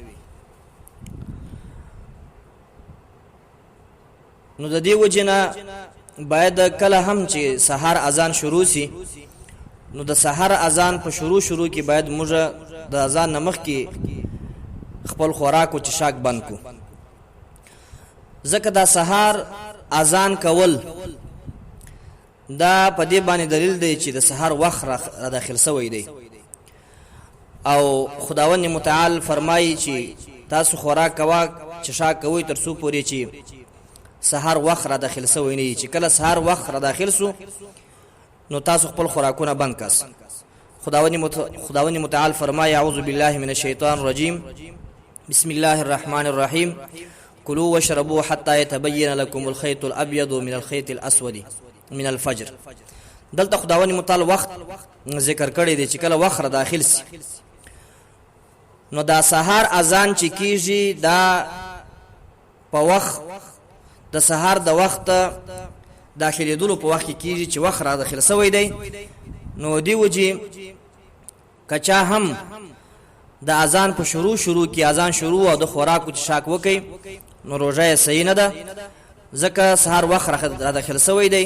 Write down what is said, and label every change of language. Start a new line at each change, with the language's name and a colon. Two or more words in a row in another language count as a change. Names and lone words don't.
Pashto: نو د دې وجنه باید کله هم چې سحر اذان شروع سي نو د سحر اذان په شروع کې باید موږ د اذان نمخ کې خپل خوراک او څښاک بند کو. ځکه دا سحر اذان کول دا په دې باندې دلیل دی چې د سحر وخت را داخل شوی دی او خداوند متعال فرمایي چې تاسو خوراک کوا څښاک کوئ تر څو پورې چې سحر وخت را داخل شوی نه. چې کله سحر وخت را داخل سو نو تاسو خپل خوراکونه بند کړئ. خداوند متعال فرمایي
Arabic: اعوذ بالله من الشیطان الرجیم بسم الله الرحمن الرحیم كلوا واشربوا حتى يتبين لكم الخيط الابيض من الخيط الاسود من الفجر.
Pashto: دلته خداوند متعال وخت ذکر کړی دی چې کله وخت را داخل سي نو دا سحر اذان چې کیږي دا په وخت د سحر د وخت داخلېدلو په وخت کې کیږي چې وخت را داخل شوی دی. نو دی وجه کچا هم د اذان په شروع کې اذان شروع او د خوراک او څښاک وکي نو روزه یې صحیح نه ده ځکه سحر وخت را داخل شوی دی.